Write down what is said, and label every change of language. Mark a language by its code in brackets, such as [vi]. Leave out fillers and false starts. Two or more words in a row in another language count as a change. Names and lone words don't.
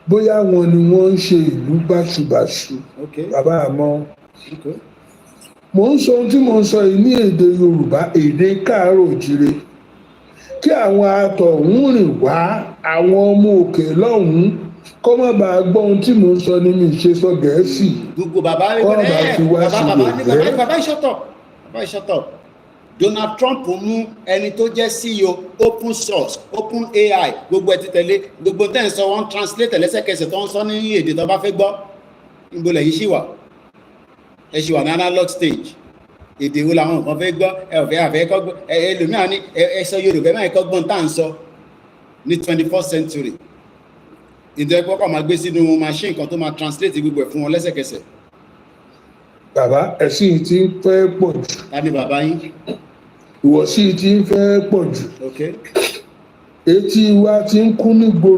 [yo] bóyá wọn ni wọ́n ń ṣe ìlú báṣubàṣu bàbá àmọ́ mò ń sọ ohun tí mò ń sọ yìí ní èdè Yorùbá èdè káàárọ̀ òjìrè kí àwọn atọ̀hún rìn wá àwọn ọmọ òkè lọ́hùn-ún kọ́ má bàa gbọ́ ohun tí mò ń sọ ní mi ṣe sọ Gẹ̀ẹ́sì gbogbo bàbá ìṣọ́tọ̀ Donald Trump mú ẹni tó jẹ́ CEO [en] open source open AI [yo] gbogbo ẹ̀ ti tẹ̀lé gbogbo tẹ́ ń sọ wọ́n translate lẹ́sẹ̀kẹsẹ̀ tó ń sọ ní èdè tó bá fẹ́ gbọ́ ìgbòlẹ̀ yìí ṣì wà ẹ ṣì wà ní [en] analog stage [yo] èdè wo làwọn nǹkan fẹ́ gbọ́ ẹ ò fẹ́ àfẹ́ kọ́ gbọ́ ẹlòmíràn ní ẹ sọ Yorùbá ẹ má kọ́ gbọ́n tá à ń sọ ní [en] 21st century [yo] ìdẹ́ pọ́pọ́ máa gbé sínú machine kan tó máa translate gbogbo ẹ̀ fún wọn lẹ́sẹ̀kẹsẹ̀. Bàbá ẹ̀sìn tí ń fẹ́ pọ̀ jù. Ta ni bàbá yín? Ìwọ̀sí tí ń fẹ́ pọ̀ jù. Etí wa ti ń kún ní gbòòrò.